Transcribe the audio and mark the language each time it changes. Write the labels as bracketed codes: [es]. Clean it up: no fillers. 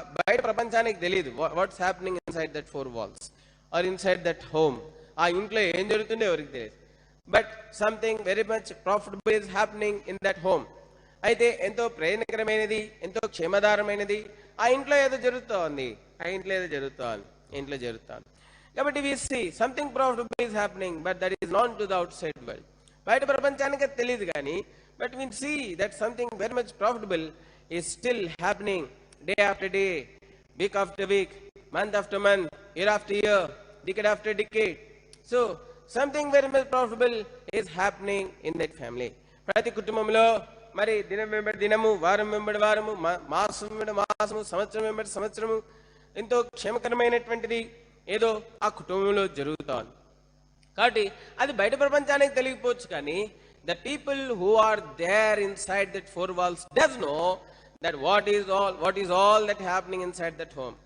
[te] బయట ప్రపంచానికి తెలియదు [en] What's happening inside that four walls or inside that home. [te] ఆ ఇంట్లో ఏం జరుగుతుందో ఎవరికి తెలియదు. [en] But something very much profitable is happening in that home. [te] అయితే ఎంతో ప్రయోజనకరమైనది, ఎంతో క్షేమదారమైనది ఆ ఇంట్లో ఏదో జరుగుతోంది, ఇంట్లో జరుగుతోంది. [en] కాబట్టి we see something profitable is happening, but that is known to the outside world. [te] బయట ప్రపంచానికి తెలియదు కానీ, [en] but we see that something very much profitable is still happening day after day, week after week, month after month, year after year, decade after decade. So something very much profitable is happening in that family. [te] ప్రతి కుటుంబంలో మరి దినం వెంబడి దినము, వారం వెంబడి వారము, మాసం వెంబడి మాసము, సంవత్సరం వెంబడి సంవత్సరము ఎంతో క్షేమకరమైనటువంటిది ఏదో ఆ కుటుంబంలో జరుగుతోంది. కాబట్టి అది బయట ప్రపంచానికి తెలియకపోవచ్చు కానీ [en] The people who are there inside that four walls does know that what is all that happening inside that home.